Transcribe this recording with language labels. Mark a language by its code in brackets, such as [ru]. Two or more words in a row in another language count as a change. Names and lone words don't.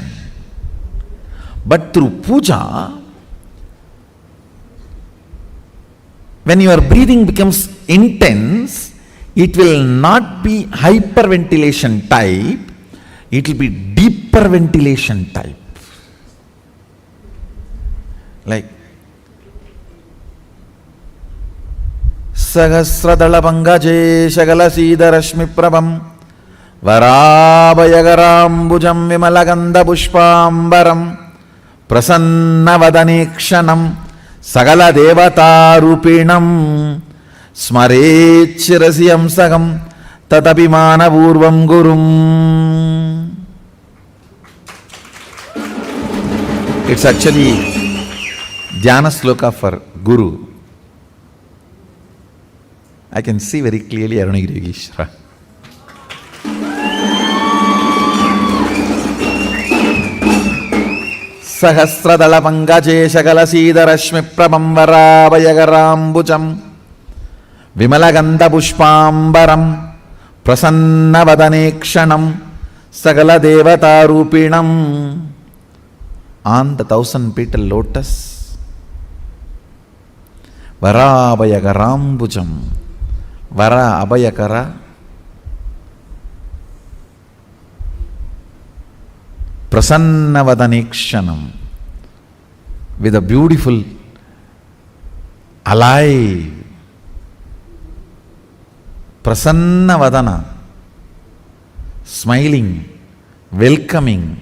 [en] But through puja, when your breathing becomes intense, it will not be hyperventilation type, it will be deeper ventilation type. [sa] Like Sahasradala Pangaje Shagala Sida Rashmi Prabham Varabhayagarambujam Vimalaganda Pushpambaram Prasanna Vadanikshanam Sagala Devata Rupinam Smarechirasiyam Sagam Tatapimana Purvam Gurum. [en] It's actually [sa] Dhyana Sloka [en] for Guru. I can see very clearly Arunagiri Yogeshwara. [sa] Sahasradala Pangaje Shagala Sida Rashmi Prabham Varabhayagarambujam Vimalaganda Pushpambaram Prasanna Vadanikshanam Sagala Devata Rupinam. [en] On the 1,000-petal lotus, [sa] Varabhayagarambujam, Vara Abhayakara, Prasanna Vadanikshanam, [en] with a beautiful, alive, [sa] Prasanna Vadana, [en] smiling, welcoming.